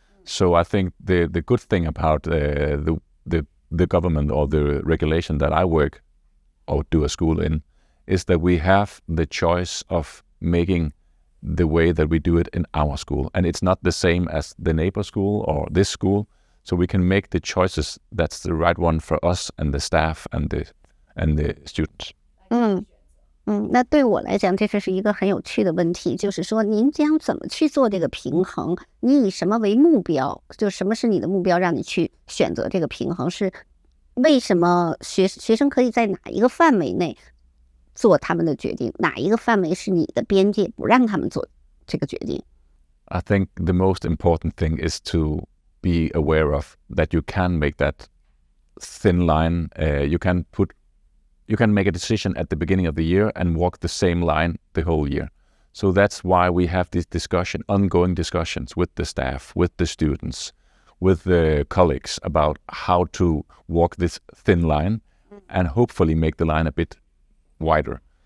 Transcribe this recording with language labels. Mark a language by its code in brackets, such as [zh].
[en] So I think the good thing about the government or the regulation that I work or do a school in is that we have the choice of making the way that we do it in our school. And it's not the same as the neighbor school or this school. So we can make the choices that's the right one for us and the staff and the students. [zh] 那对我来讲，这是一个很有趣的问题，就是说您将怎么去做这个平衡？你以什么为目标？就什么是你的目标，让你去选择这个平衡？是为什么学生可以在哪一个范围内做他们的决定？哪一个范围是你的边界，不让他们做这个决定？ [en] I think the most important thing is to be aware of that you can make that thin line. You can make a decision at the beginning of the year and walk the same line the whole year. So that's why we have this discussion, ongoing discussions with the staff, with the students, with the colleagues about how to walk this thin line and hopefully make the line a bit wider.